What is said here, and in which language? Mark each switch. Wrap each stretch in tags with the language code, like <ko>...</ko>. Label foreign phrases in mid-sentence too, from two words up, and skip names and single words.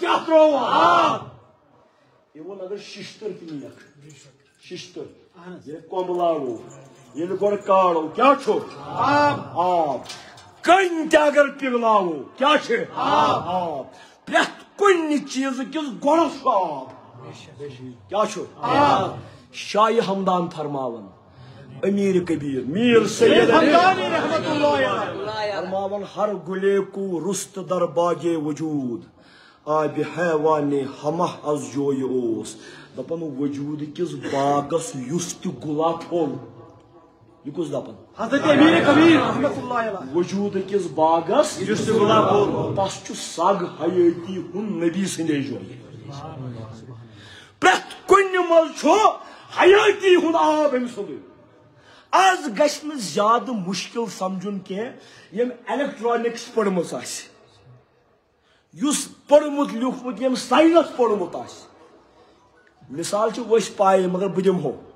<ks>کیا ترٛووٕ اِوٕن اگر ششتٕر تہِ نِیکھ ششتٕر ییٚلہِ کوٚمبلاوو ییٚلہِ گۄڈٕ کاڑو کیا چھُ آب کٔنۍ تہِ اگر پِگلاوو کیا چھِ آب پرٛٮ۪تھ کُنہِ چیٖزٕ کِس گۄڈس چھُ آب کیا چھُ شاہِ ہمدان فرماون امیر کبیر میر سید حمدانی</ks> <ar>رحمت اللہ علیہ</ar> <ks>فرماون</ks> <fa>ہر گلے کو رست در باغے وجود آب حیوان ہمہ از جویہِ</fa> <ks>اوس دپان وجود کس باغس یُس تہِ گُلا پھوٚل یہ کُس دپان حضرت امیر کبیر</ks> <ar>رحمت اللہ علیہ</ar> <ks>وجود کس باغس یُس تہِ گُلا پھوٚل تس چھُ سگ حیٲتی ہُنٛد نبی سٕنٛدے جویہِ پرٛٮ۪تھ کُنہِ منٛز چھُ حیٲتی ہُنٛد آب أمۍ سُنٛدُے آز گژھِ نہٕ زیادٕ مُشکِل سمجھُن کینٛہہ ییٚمۍ ایلیکٹرانکس پٔرمٕژ آسہِ یُس پوٚرمُت لیوٗکھمُت ییٚمۍ ساینس پوٚرمُت آسہِ مثال چھِ ؤسۍ پایہِ مگر بہٕ دِمہو</ks>